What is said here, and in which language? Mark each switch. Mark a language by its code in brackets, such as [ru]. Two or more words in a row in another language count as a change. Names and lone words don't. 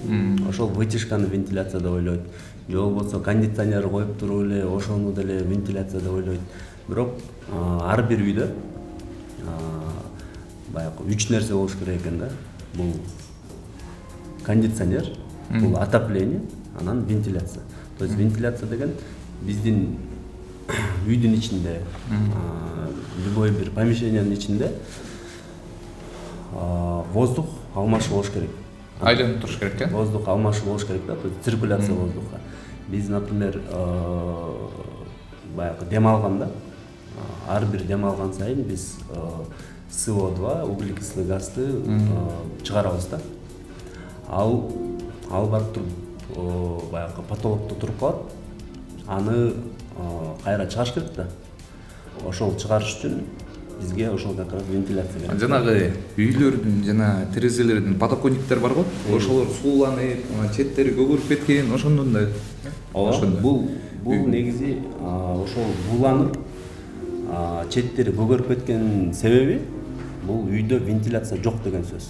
[ky] Ошол вытяжканы вентиляция деп ойлойт. Же болбосо кондиционер коюп туруп эле ошону деле вентиляция деп ойлойт. Бирок ар бир үйдө баягы 3 нерсе болуш керек экен да. Бул кондиционер, бул отопление, анан вентиляция. [ru] То есть [ky] вентиляция деген биздин үйдүн ичинде, любой бир помещениянын ичинде воздух алмашуу болуш керек. Айланып туруш керек, э? Воздух алмашуу болуш керек да, [ru] то есть циркуляция воздуха. [ky] Биз, например, баягы дем алганда, ар бир дем алган сайын биз СО2, [ru] углекислый газды [ky] чыгарабыз да. Ал барып туруп баягы потолокто туруп калат. Аны кайра чыгарыш керек да. Ошол чыгарыш үчүн бизге ошол [ru] как раз [ky] вентиляция керек. Жанагы үйлөрдүн жана терезелердин подоконниктер бар го. Ошолор сууланып, четтери көгөрүп кеткен, ошондон да. Бул негизи ошол бууланып, четтери көгөрүп кеткен себеби бул үйдө вентиляция жок деген сөз.